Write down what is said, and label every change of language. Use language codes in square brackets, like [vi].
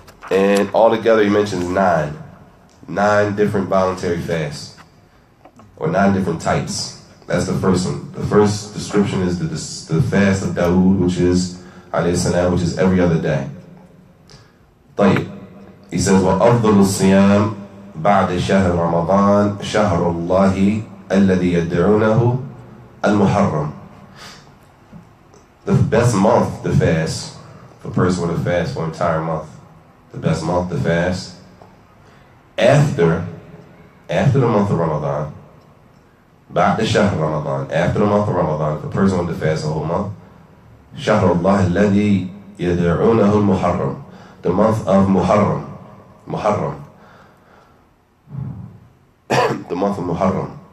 [en] And altogether he mentions 9 different voluntary fasts, or 9 different types. That's the first one. The first description is the fast of Dawood, which is alayhi salam, which is every other day. [ar] طيب. [en] He says, [ar] وَأَفْضَلُ الصِّيَامِ بَعْدَ شَهْرِ رَمَضَانِ شَهْرُ اللَّهِ الَّذِي يَدْعُونَهُ الْمُحَرَّمِ. [en] The best month to fast, for a person with a fast for an entire month, the best month to fast after the month of Ramadan, [ar] بعد شهر رمضان, [en] after the month of Ramadan, if a person wants to fast the whole month, [ar] شهر الله الذي يدعونه المحرم, [en] the month of Muharram, the month of Muharram.